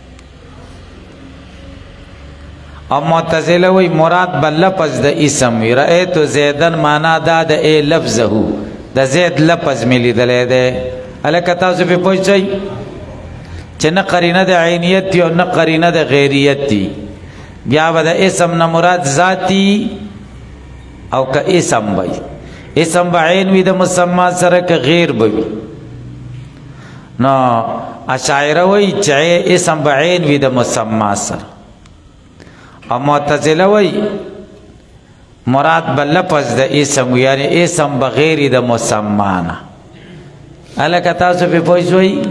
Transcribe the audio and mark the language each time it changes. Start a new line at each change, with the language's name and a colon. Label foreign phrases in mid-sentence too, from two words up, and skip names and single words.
Pashto: او معتزله وی مراد به لفظ د اسم وي
Arabic: رأیتو زیدن
Pashto: معنا دا د ای لفظه د زید لفظ مې لیدلی دی هلکه تاسو پې پوه شئ چې نه قرینه د عینیت وي او نه قرینه د غیریت وي بیا به د اسم نه مراد ذاتی او که اسم به اسم به عین وي د مسما سره که غیر به وي نو اشاعره وایي چې اسم به عین وي د مسما سره او معتزله وایي مراد به لفظ د اسم وي یعنی اسم بغیر د مسما نه هلکه تاسو پې پوه شوئ